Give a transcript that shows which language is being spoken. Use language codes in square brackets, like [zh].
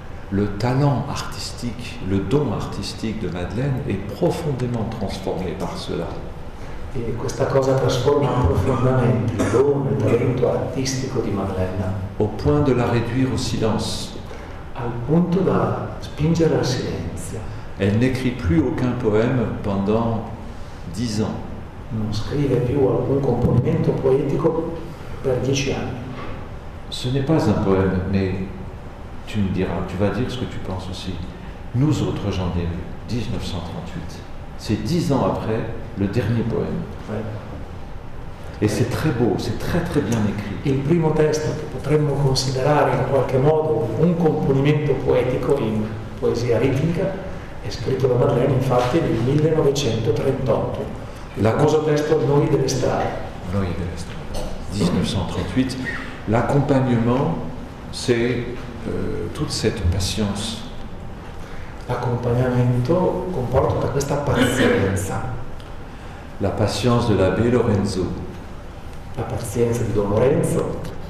[fr] Le talent artistique, le don artistique de Madeleine est profondément transformé par cela. [it] E questa cosa trasforma profondamente il dono, il talento artistico di Madeleine. [fr] Au point de la réduire au silence. [it] Al punto da spingere al silenzio. [fr] Elle n'écrit plus aucun poème pendant 10 ans. [it] Non scrive più alcun componimento poetico per 10 anni. [fr] Ce n'est pas un poème, mais tu me diras, tu vas dire ce que tu penses aussi. Nous autres, j'en ai lu, 1938. C'est 10 ans après le dernier poème. Ouais. Et c'est très beau, c'est très très bien écrit. [it] Il primo testo che potremmo considerare in qualche modo un componimento poetico in poesia ritmica è scritto da Madeleine infatti nel 1938. Il famoso testo Noi delle strade. Noi delle strade. 1938. [fr] L'accompagnement, c'est toute cette patience. [it] L'accompagnamento comporta tutta questa pazienza. [fr] La patience de l'abbé Lorenzo. [it] La pazienza di Don Lorenzo.